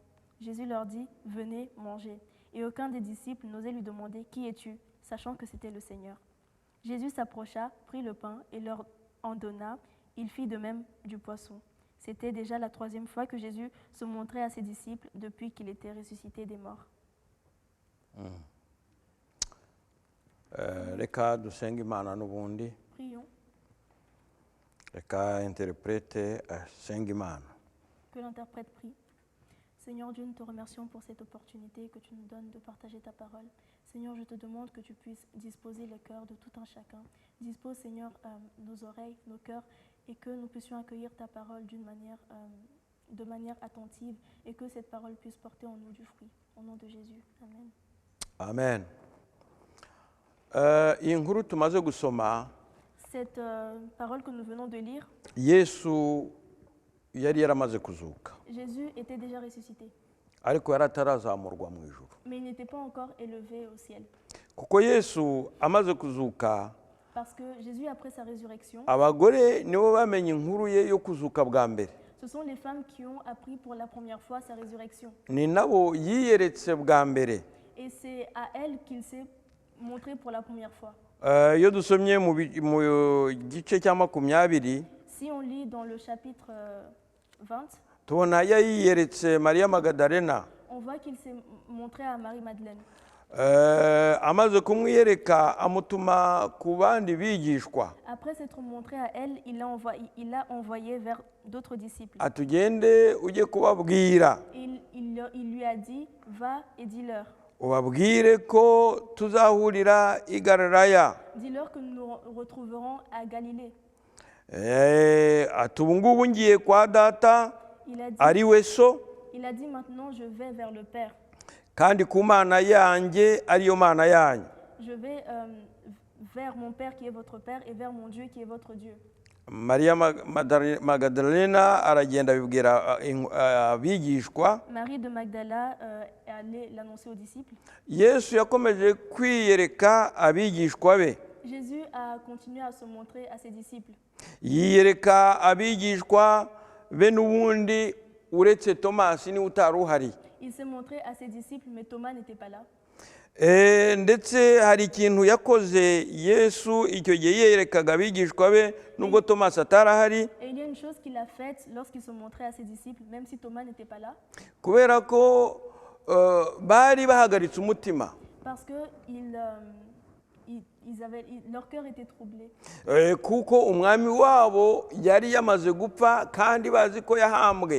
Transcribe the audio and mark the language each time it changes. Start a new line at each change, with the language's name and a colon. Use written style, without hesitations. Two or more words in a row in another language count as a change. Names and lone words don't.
French: Jésus leur dit, « Venez, mangez. » Et aucun des disciples n'osait lui demander, « Qui es-tu ?» sachant que c'était le Seigneur. Jésus s'approcha, prit le pain et leur en donna. Il fit de même du poisson. C'était déjà la 3e fois que Jésus se montrait à ses disciples depuis qu'il était ressuscité des morts.
Kinyarwanda: Reka dusenge Imana n'ubundi.
French: Prions
Kinyarwanda: Reka interprete asenge Imana.
French: que l'interprète prie. Seigneur Dieu, nous te remercions pour cette opportunité que tu nous donnes de partager ta parole. Seigneur, je te demande que tu puisses disposer le cœur de tout un chacun. Dispose, Seigneur, nos oreilles, nos cœurs, et que nous puissions accueillir ta parole de manière attentive, et que cette parole puisse porter en nous du fruit. Au nom de Jésus. Amen. Amen.
Kinyarwanda: Iyi nkuru tumaze gusoma,
French: Cette parole que nous venons de lire,
Kinyarwanda: Yesu yari yaramaze kuzuka,
French: Jésus était déjà ressuscité,
Kinyarwanda: ariko yari atarazamurwa mu ijuru.
French: mais il n'était pas encore élevé au ciel.
Kinyarwanda: Kuko Yesu amaze kuzuka,
French: Parce que Jésus, après sa résurrection,
Kinyarwanda: abagore nibo bamenye inkuru ye yo kuzuka bwa mbere.
French: ce sont les femmes qui ont appris pour la première fois sa résurrection.
Kinyarwanda: Ni nabo yiyeretse bwa mbere.
French: Et c'est à elles qu'il s'est montré pour la première fois.
Kinyarwanda: Iyo dusomye mu gice cya 20,
French: Si on lit dans le chapitre 20,
Kinyarwanda: tubona yiyeretse Mariya Magadalena.
French: on voit qu'il s'est montré à Marie-Madeleine.
Kinyarwanda: Amaze kumwiyereka amutuma ku bandi bigishwa.
French: Après s'être montré à elle, il l'a envoyé vers d'autres disciples.
Kinyarwanda: Atugende ujye kubabwira.
French: Il lui a dit, va et dis-leur.
Kinyarwanda: Ubabwire ko tuzahurira i Galilaya.
French: Dis-leur que nous nous retrouverons à Galilée.
Kinyarwanda: Ati ubu ngubu ngiye kwa data ari we so.
French: Il a dit maintenant je vais vers le Père.
Kinyarwanda: Kandi ku Mana yanjye ariyo Mana yanyu.
French: Je vais vers mon Père qui est votre Père et vers mon Dieu qui est votre Dieu.
Kinyarwanda: Mariya Magadalena aragenda abibwira abigishwa.
French: Marie de Magdala est allée l'annoncer aux disciples.
Kinyarwanda: Yesu yakomeje kwiyereka abigishwa be.
French: Jésus a continué à se montrer à ses disciples.
Kinyarwanda: Yiyereka abigishwa be n'ubundi uretse Tomasi ni utari uhari.
French: Il s'est montré à ses disciples, mais Thomas n'était pas là.
Kinyarwanda: Ndetse hari ikintu yakoze Yesu icyo gihe yiyerekaga abigishwa be nubwo Tomasi atarahari.
French: Et il y a une chose qu'il a faite lorsqu'il se montrait à ses disciples, même si Thomas n'était pas là.
Kinyarwanda: Kubera ko bari bahagaritse umutima.
French: Parce que leur cœur était troublé.
Kinyarwanda: kuko umwami wabo yari yamaze gupfa kandi bazi ko yahambwe.